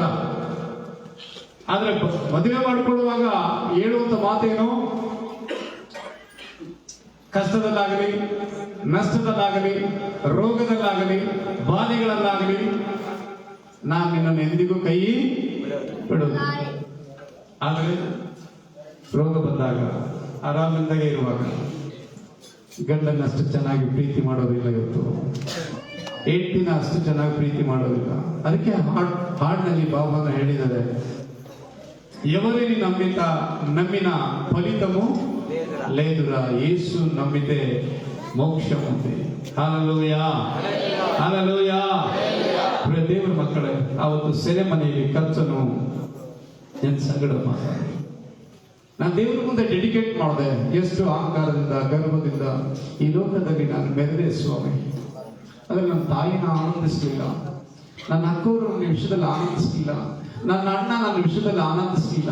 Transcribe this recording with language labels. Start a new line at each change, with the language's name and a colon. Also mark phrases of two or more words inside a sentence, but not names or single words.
Kannada: ಆದ್ರೆ ಮದುವೆ ಮಾಡಿಕೊಳ್ಳುವಾಗ ಹೇಳುವಂತ ಮಾತೇನು, ಕಷ್ಟದಲ್ಲಾಗಲಿ, ನಷ್ಟದಲ್ಲಾಗಲಿ, ರೋಗದಲ್ಲಾಗಲಿ, ಬಾಧೆಗಳಲ್ಲಾಗಲಿ ನಾನು ನಿನ್ನನ್ನು ಎಂದಿಗೂ ಕೈ ಬಿಡುವುದು. ಆದರೆ ರೋಗ ಬಂದಾಗ, ಆರಾಮಿಂದಾಗೆ ಇರುವಾಗ ಗಂಡನ್ನ ಅಷ್ಟು ಚೆನ್ನಾಗಿ ಪ್ರೀತಿ ಮಾಡೋದಿಲ್ಲ. ಇವತ್ತು ಹೆಂಡತಿನ ಅಷ್ಟು ಚೆನ್ನಾಗಿ ಪ್ರೀತಿ ಮಾಡೋದಿಲ್ಲ. ಅದಕ್ಕೆ ಹಾಡಿನಲ್ಲಿ ಬಾಬಾನ ಹೇಳಿದ್ದಾರೆ,
Telugu: ఎవరిని నమ్మిన ఫలితము లేదురా, యేసు నమ్మితే మోక్షం ఉంది.
Kannada: హల్లెಲೂಯಾ, ಹಲ್ಲೆಲೂಯಾ. ದೇವರ ಮಕ್ಕಳೇ, ಅವತ್ತು ಸೆರೆಮನೆಯಲ್ಲಿ ಖರ್ಚನ್ನು ನನ್ನ ಸಂಗಡ ಮಾತಾಡಿ ನಾನು ದೇವರ ಮುಂದೆ ಡೆಡಿಕೇಟ್ ಮಾಡಿದೆ. ಎಷ್ಟು ಅಹಂಕಾರದಿಂದ, ಗರ್ವದಿಂದ ಈ ಲೋಕದಲ್ಲಿ ನಾನು ಮೆರೆದೆ ಸ್ವಾಮಿ. ಆದರೆ ನನ್ನ ತಾಯಿನ ಆನಂದಿಸಲಿಲ್ಲ, ನನ್ನ ಅಕ್ಕವರು ನನ್ನ ವಿಷಯದಲ್ಲಿ ಆನಂದಿಸಲಿಲ್ಲ, ನನ್ನ ಅಣ್ಣ ನನ್ನ ವಿಷಯದಲ್ಲಿ ಆನಂದಿಸಲಿಲ್ಲ.